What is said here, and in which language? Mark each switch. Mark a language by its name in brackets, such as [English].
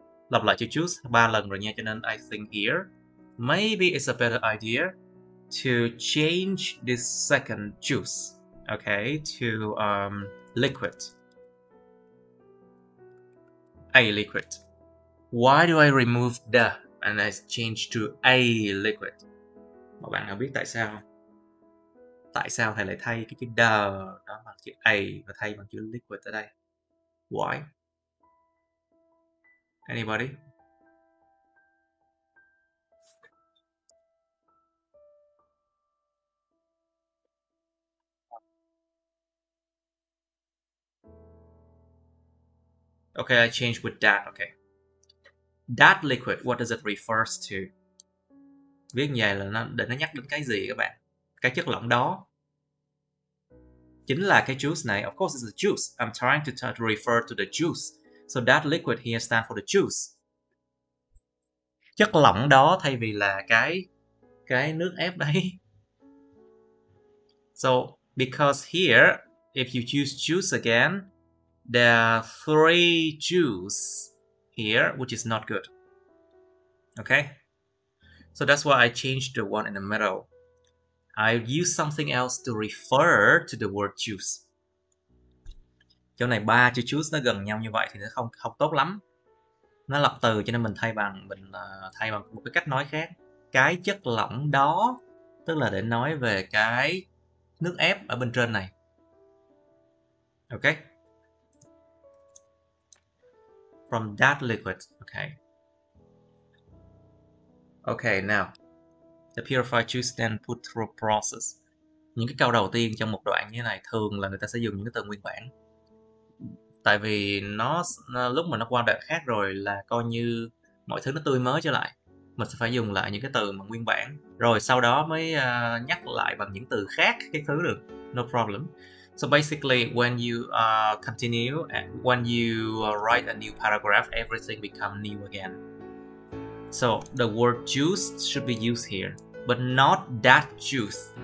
[Vietnamese] Lặp lại chữ juice 3 lần rồi nha, cho nên [English] I think here maybe it's a better idea to change this second juice, okay, to liquid. A liquid. Why do I remove the and I change to a liquid? [Vietnamese] Mọi bạn nào biết tại sao không? Tại sao thầy lại thay cái chữ the đó bằng chữ a và thay bằng chữ liquid ở đây? [English] Why? Anybody? Okay, I changed with that, okay. That liquid, what does it refers to? [Vietnamese] Viết như vậy là để nó nhắc đến cái gì các bạn? Cái chất lỏng đó chính là cái juice này. [English] Of course it's the juice. I'm trying to refer to the juice. So that liquid here stands for the juice. [Vietnamese] Chất lỏng đó thay vì là cái nước ép đấy. [English] So because here, if you choose juice again, there are 3 juice here, which is not good. Okay? So that's why I changed the one in the middle. I use something else to refer to the word juice. [Vietnamese] Chỗ này 3 chữ juice nó gần nhau như vậy thì nó không tốt lắm. Nó lặp từ cho nên mình thay bằng một cái cách nói khác. Cái chất lỏng đó, tức là để nói về cái nước ép ở bên trên này. [English] Ok. From that liquid. Okay, now the purified juice then put through a process. [Vietnamese] Những cái câu đầu tiên trong một đoạn như thế này thường là người ta sẽ dùng những cái từ nguyên bản. Tại vì nó lúc mà nó qua đoạn khác rồi là coi như mọi thứ nó tươi mới trở lại. Mình sẽ phải dùng lại những cái từ mà nguyên bản. Rồi sau đó mới nhắc lại bằng những từ khác cái thứ được. [English] No problem. So basically when you continue, when you write a new paragraph, everything become new again. So the word juice should be used here, but not that juice.